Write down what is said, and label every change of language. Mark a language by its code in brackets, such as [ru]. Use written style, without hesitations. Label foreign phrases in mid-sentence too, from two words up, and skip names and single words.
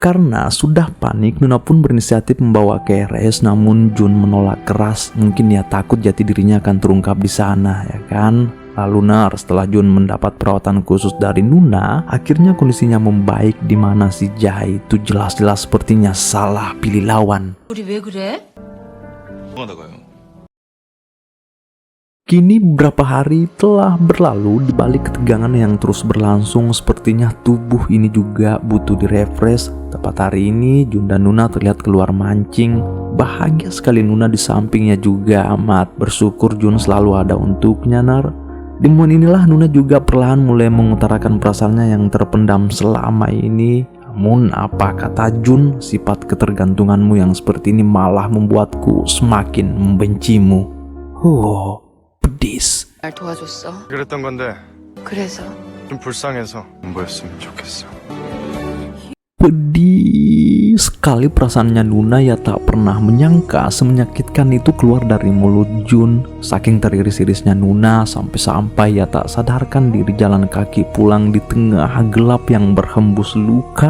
[id] Karena sudah panik, Nuna pun berinisiatif membawa ke RS, namun Jun menolak keras. Mungkin ia takut jati dirinya akan terungkap di sana, ya kan? Lalu setelah Jun mendapat perawatan khusus dari Nuna, akhirnya kondisinya membaik, di mana si Jae itu jelas-jelas sepertinya salah pilih lawan. [ko] 우리 왜 그래? 나가요. [id] Kini beberapa hari telah berlalu, di balik ketegangan yang terus berlangsung, sepertinya tubuh ini juga butuh direfresh. Tepat hari ini, Jun dan Nuna terlihat keluar mancing. Bahagia sekali Nuna di sampingnya juga, amat bersyukur Jun selalu ada untuknya. Di momen inilah Nuna juga perlahan mulai mengutarakan perasaannya yang terpendam selama ini. Namun apa kata Jun, sifat ketergantunganmu yang seperti ini malah membuatku semakin membencimu. Pedis. [ko] 날 도와줬어. 그랬던 건데 그래서 좀 불쌍해서 안 보였으면 좋겠어. [id] Pedih sekali perasaannya Nuna, ya tak pernah menyangka semenyakitkan itu keluar dari mulut Jun. Saking teriris-irisnya Nuna, sampai-sampai ia tak sadarkan diri jalan kaki pulang di tengah gelap yang berhembus luka.